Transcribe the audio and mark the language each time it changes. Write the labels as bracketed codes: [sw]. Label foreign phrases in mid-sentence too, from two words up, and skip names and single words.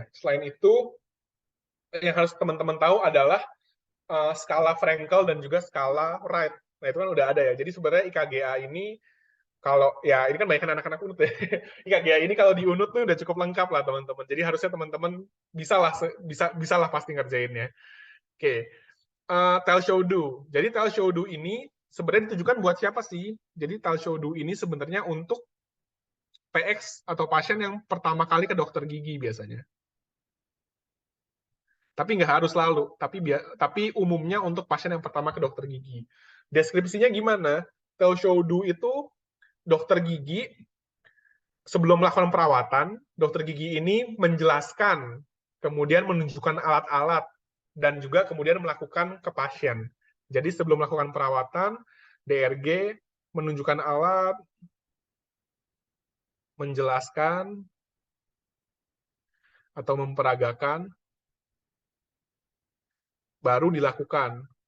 [id] Selain itu, yang harus teman-teman tahu adalah skala Frankel dan juga skala Wright. Nah, itu kan udah ada ya. Jadi sebenarnya IKGA ini kalau ya ini kan banyak anak-anak unut ya. IKGA ini kalau di unut tuh udah cukup lengkap lah teman-teman. Jadi harusnya teman-teman bisa lah pasti ngerjainnya. Oke. [en] Tell show do. [id] Jadi [en] tell show do [id] ini sebenarnya ditujukan buat siapa sih? Jadi [en] tell show do [id] ini sebenarnya untuk PX atau pasien yang pertama kali ke dokter gigi biasanya. Tapi nggak harus selalu. Tapi umumnya untuk pasien yang pertama ke dokter gigi. Deskripsinya gimana? [en] Tell show do [id] itu dokter gigi sebelum melakukan perawatan, dokter gigi ini menjelaskan, kemudian menunjukkan alat-alat, dan juga kemudian melakukan ke pasien. Jadi sebelum melakukan perawatan, DRG menunjukkan alat, menjelaskan, atau memperagakan, baru dilakukan.